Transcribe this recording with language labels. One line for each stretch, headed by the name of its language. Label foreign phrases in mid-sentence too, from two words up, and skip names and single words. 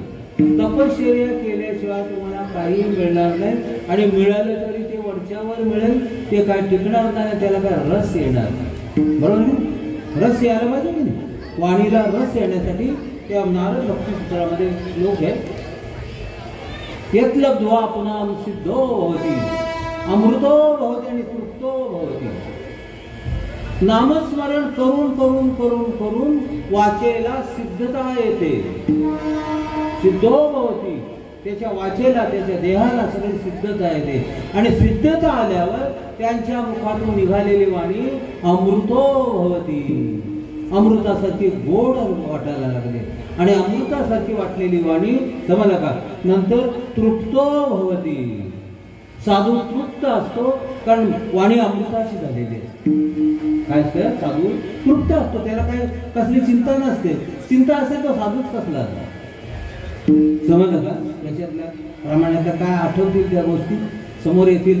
Marathi: तपश्चर्या केल्याशिवाय तुम्हाला काही मिळणार नाही आणि मिळालं तरी ते वरच्यावर मिळेल. ते काय टिकणार नाही, त्याला काय रस येणार नाही. बरोबर ना? रस यायला पाहिजे की नाही? वाणीला रस येण्यासाठी त्या नारद भक्तिसूत्रामध्ये श्लोक आहे.
Sanskrit: यत्लब्ध्वा पुन्हा सिद्धो भवति अमृतो भवति आणि तृप्तो भवति.
Marathi: नामस्मरण करून करून करून करून वाचेला सिद्धता येते.
Sanskrit: सिद्धो भवति,
Marathi: त्याच्या वाचेला त्याच्या देहाला सगळी सिद्धता येते आणि सिद्धता आल्यावर त्यांच्या मुखातून निघालेली वाणी
Sanskrit: अमृतो भवति.
Marathi: अमृतासारखी गोड वाटायला लागले आणि अमृतासारखी वाटलेली वाणी समजला का?
Sanskrit: नंतर तृप्तो भवति.
Marathi: साधू तृप्त असतो कारण वाणी अमृताची झालेली असते. काय असतं? साधू तृप्त असतो, त्याला काय कसली चिंता नसते. चिंता असेल तो साधूच कसला. समजलं का? त्याच्यातल्या प्रमाणात काय आठवतील त्या गोष्टी समोर येतील.